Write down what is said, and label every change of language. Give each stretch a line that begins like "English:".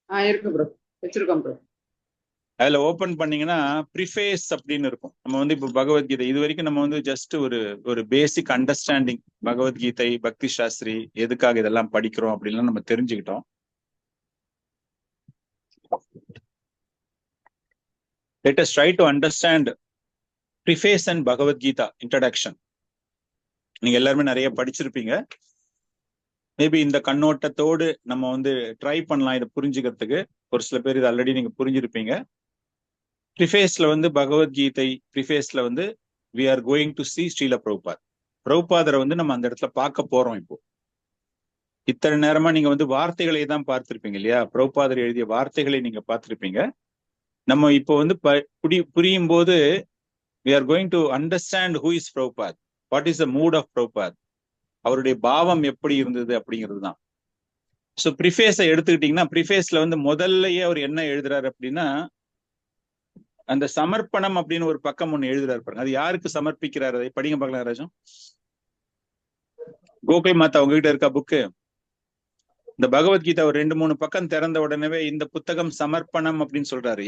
Tamil: இருக்கு ப்ரோ, வச்சிருக்கோம் ப்ரோ. அதுல ஓபன் பண்ணீங்கன்னா ப்ரிஃபேஸ் அப்படின்னு இருக்கும். நம்ம வந்து இப்போ பகவத்கீதை இது வரைக்கும் நம்ம வந்து ஜஸ்ட் ஒரு பேசிக் அண்டர்ஸ்டாண்டிங், பகவத்கீதை பக்தி சாஸ்திரி எதுக்காக இதெல்லாம் படிக்கிறோம் அப்படின்லாம் நம்ம தெரிஞ்சுக்கிட்டோம்.
English: let us try to understand preface and Bhagavad Gita introduction.
Tamil: நீங்க எல்லாருமே நிறைய படிச்சிருப்பீங்க. மேபி இந்த கண்ணோட்டத்தோடு நம்ம வந்து ட்ரை பண்ணலாம் இதை புரிஞ்சுக்கிறதுக்கு. ஒரு சில பேர் இது ஆல்ரெடி நீங்க புரிஞ்சிருப்பீங்க. ப்ரிஃபேஸ்ல வந்து பகவத்கீதை ப்ரிஃபேஸ்ல வந்து
English: we are going to see
Tamil: Srila Prabhupad. பிரபுபாதரை வந்து நம்ம அந்த இடத்துல பார்க்க போறோம். இப்போ இத்தனை நேரமா நீங்க வந்து வார்த்தைகளை தான் பார்த்திருப்பீங்க இல்லையா? பிரபுபாதர் எழுதிய வார்த்தைகளை நீங்க பார்த்திருப்பீங்க. நம்ம இப்போ வந்து புரியும் போது
English: we are going to understand who is Prabhupada, what is the mood of Prabhupada,
Tamil: அவருடைய பாவம் எப்படி இருந்தது அப்படிங்கிறது தான். ஸோ ப்ரிஃபேஸை எடுத்துக்கிட்டீங்கன்னா, ப்ரிஃபேஸ்ல வந்து முதல்லயே அவர் என்ன எழுதுறாரு அப்படின்னா, அந்த சமர்ப்பணம் அப்படின்னு ஒரு பக்கம் ஒண்ணு எழுதுறாரு பாருங்க. அது யாருக்கு சமர்ப்பிக்கிறார்? அதை படிங்க பார்க்கலாம் ராஜம். கோகுல் மாதா உங்ககிட்ட இருக்கா புக்கு? இந்த பகவத்கீதா ஒரு 2-3 பக்கம் திறந்த உடனே இந்த புத்தகம் சமர்ப்பணம் அப்படின்னு சொல்றாரு.